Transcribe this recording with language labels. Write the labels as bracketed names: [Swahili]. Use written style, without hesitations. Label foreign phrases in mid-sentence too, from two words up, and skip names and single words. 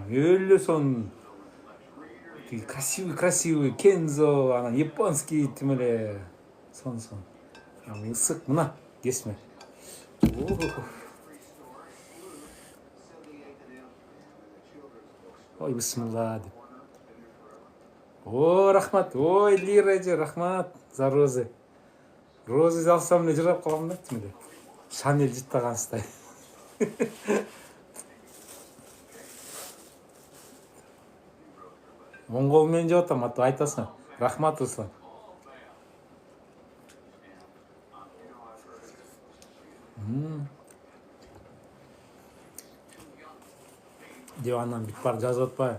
[Kyrgyz] Өлө сонун красивый кензо, анан японский тим эле сон. Ысык мына кесме. Ой, бисмилла деп. Рахмат. Ой, Лира же, рахмат [Russian] за розы. [Kyrgyz] Розы алсам эле жырап калам да тим эле. Шанель жыттагансыздай. Оң кол менен жеп атам, айтасың. Рахмат, Руслан. Дивандан бүт бар жазып атпайбы?